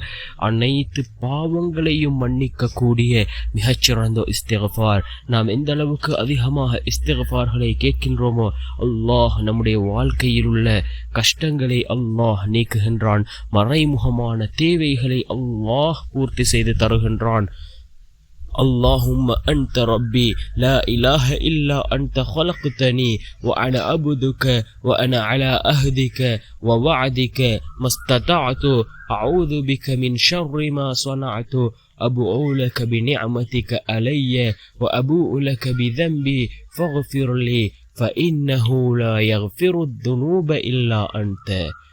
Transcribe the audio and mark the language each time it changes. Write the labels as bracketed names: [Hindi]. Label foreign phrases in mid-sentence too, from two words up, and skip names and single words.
[Tamil] அனைத்து பாவங்களையும் மன்னிக்க கூடிய மிகச்சிறந்த இஸ்திக்ஃபார். நாம் எந்த அளவுக்கு அதிகமாக இஸ்திக்ஃபார்களை கேட்கின்றோமோ அல்லாஹ் நம்முடைய வாழ்க்கையில் உள்ள கஷ்டங்களை அல்லாஹ் நீக்குகின்றான். மறைமுகமான தேவைகளை அல்லாஹ் பூர்த்தி செய்து தருகின்றான். [Arabic] اللهم أنت ربي لا إله إلا أنت خلقتني وأنا عبدك وأنا على عهدك ووعدك ما استطعت أعوذ بك من شر ما صنعت أبوء لك بنعمتك علي وأبوء لك بذنبي فاغفر لي فإنه لا يغفر الذنوب إلا أنت.